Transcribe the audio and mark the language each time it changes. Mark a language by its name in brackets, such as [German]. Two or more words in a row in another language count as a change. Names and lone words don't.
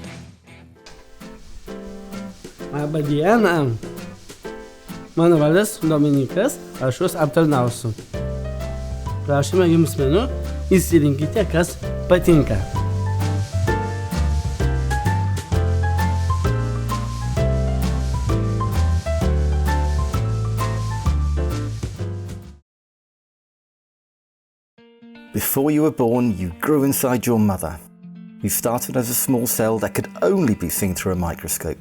[Lithuanian] Labą dieną. Mano vardas Dominikas, aš jūs aptarnausiu. Prašome jums meniu, įsirinkite, kas patinka. [English] Before you were born, you grew inside your mother. You started as a small cell that could only be seen through a microscope.